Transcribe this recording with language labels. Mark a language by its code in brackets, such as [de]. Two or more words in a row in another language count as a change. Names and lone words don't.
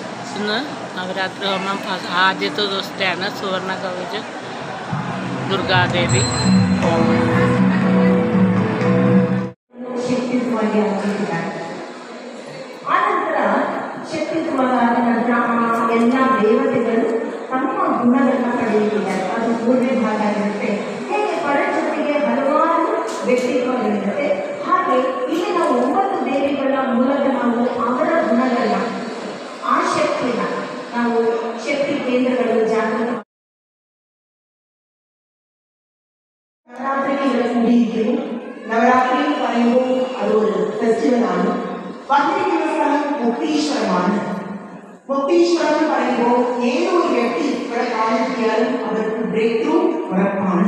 [ml] ഇന്ന് നവരാത്രി ഹോമം ആദ്യത്തെ ദിവസത്തെയാണ്. സുവർണ കവചം ദുർഗാദേവി. [kn] ಎಲ್ಲ ದೇವತೆಗಳು ತಮ್ಮ ಗುಣಗಳನ್ನ ಪಡೆಯುತ್ತಿದ್ದಾರೆ. ಅದು ಮೂರನೇ ಭಾಗ ಇರುತ್ತೆ. ಹೇಗೆ ಪರಶಕ್ತಿಗೆ ಹಲವಾರು ವ್ಯಕ್ತಿತ್ವಗಳಿರುತ್ತೆ, ಹಾಗೆ ಇಲ್ಲಿ ನಾವು 9 ದೇವಿಗಳ ಮೂಲಕ ನಾವು ಅವರ ಗುಣಗಳನ್ನ, ಆ ಶಕ್ತಿನ ನಾವು ಶಕ್ತಿ ಕೇಂದ್ರಗಳು ಜಾಗೃತ [ml] നവരാത്രിക്ക് ഇവിടെ കൂടിയിരിക്കുന്നു. നവരാത്രി പറയുമ്പോൾ അതൊരു ഫെസ്റ്റിവലാണ്. വന്നിരിക്കുന്ന സ്ഥലം മുക്തീശ്വരമാണ്. മുക്തീശ്വരം എന്ന് പറയുമ്പോൾ ഏതൊരു വ്യക്തി ഇവിടെ കാണിക്കിയാലും അവർക്ക് [en] break through [ml] ഉറപ്പാണ്.